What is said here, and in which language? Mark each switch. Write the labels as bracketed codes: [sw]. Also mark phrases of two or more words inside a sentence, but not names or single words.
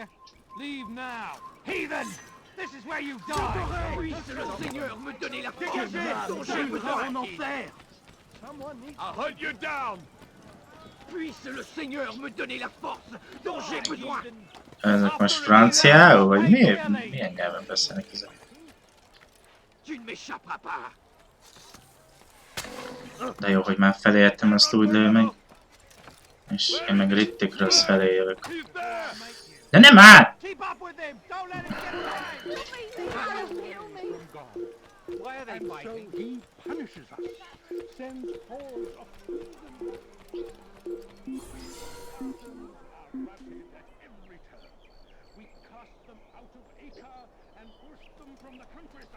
[en] Leave now. Heathen! This is where you die! [fr] Puisse le Seigneur me donner la force dont j'ai besoin en enfer! [en] I'll hunt you down! [fr] Puisse le Seigneur me donner la force dont j'ai besoin! [hu] Ezek most franciául, vagy milyen nyelven beszélnek ezek? [fr] Tu ne m'échapperas pas! [hu] De jó, hogy már felértem, azt úgy lő meg. És én meg Rittikről felé jövök. De nem áll! [en] Keep up with them! Don't let him get away! Why are they fighting? So he punishes us, sends hordes of we cast them out of Acre and pushed them from the countryside.